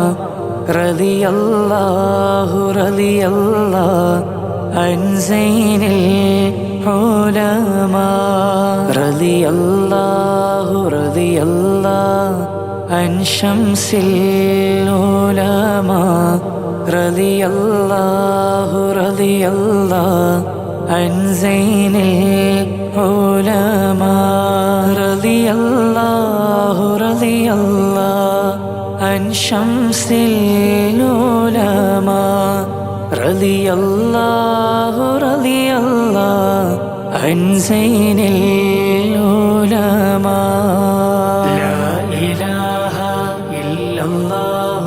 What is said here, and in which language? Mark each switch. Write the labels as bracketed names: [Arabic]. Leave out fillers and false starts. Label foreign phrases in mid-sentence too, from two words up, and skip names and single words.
[Arabic] رضي الله عن زين العلماء رضي الله عن شمس العلماء رضي الله عن زين العلماء رضي الله عن شمس العلماء رضي الله عن زين العلماء لا إله إلا الله